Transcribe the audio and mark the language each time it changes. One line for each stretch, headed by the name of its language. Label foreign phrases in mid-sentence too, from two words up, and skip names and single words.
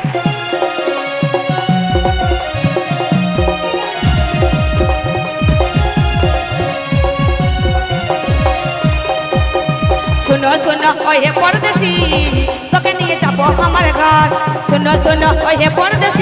Hindi: सुनो सुनो ओहे परदेसी
Bangla: তোকে নিয়ে যাব আমার ঘর
Hindi: सुनो सुनो ओहे परदेसी